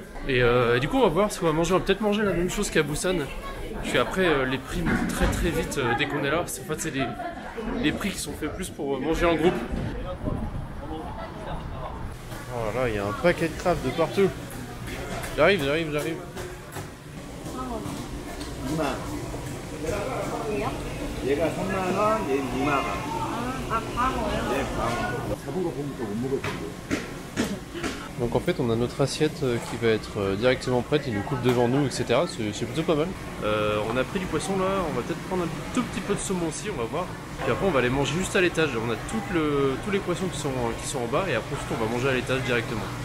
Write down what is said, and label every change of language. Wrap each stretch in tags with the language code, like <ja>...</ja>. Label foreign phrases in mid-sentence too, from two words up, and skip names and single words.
<fr>Et du coup on va voir ce qu'on va manger, on va peut-être manger la même chose qu'à Busan. Puis après les prix montent très très vite dès qu'on est là. En fait c'est des prix qui sont faits plus pour manger en groupe. Oh là là, il y a un paquet de crabes de partout. J'arrive.</fr> <ko>얘가 3만원, 얘 2만원. 아, 광어요? 네, 광어. 잡은 거 보니까 못 먹을 텐데.</ko> <fr>Donc en fait on a notre assiette qui va être directement prête, il nous coupe devant nous, etc. C'est plutôt pas mal. On a pris du poisson là, on va peut-être prendre un tout petit peu de saumon aussi, on va voir. Puis après on va les manger juste à l'étage. On a tous les poissons qui sont en bas et après ensuite on va manger à l'étage directement.</fr>